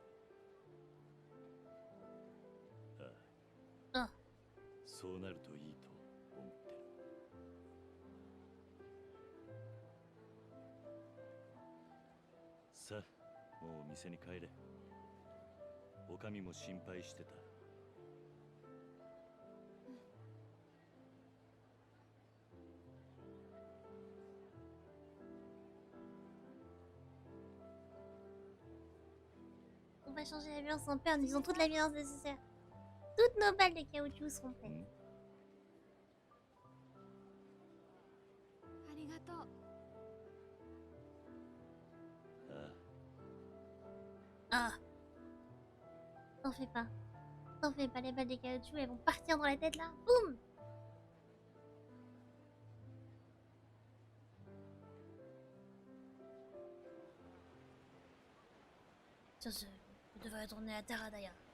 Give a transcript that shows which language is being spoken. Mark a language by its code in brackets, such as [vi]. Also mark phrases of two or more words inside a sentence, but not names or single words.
[ja] ああ。あ。そうなるといいと思ってる。さあ、もう店に帰れ。おかみも心配してた。 [fr] On va changer l'ambiance sans peur, nous avons toute l'ambiance nécessaire. Toutes nos balles de caoutchouc seront prêtes. [ja] ありがとう。ああ。 [fr] Ah. T'en fais pas. T'en fais pas, les balles de caoutchouc, elles vont partir dans la tête là. Boum. Ça, je devrais retourner à Taradaya.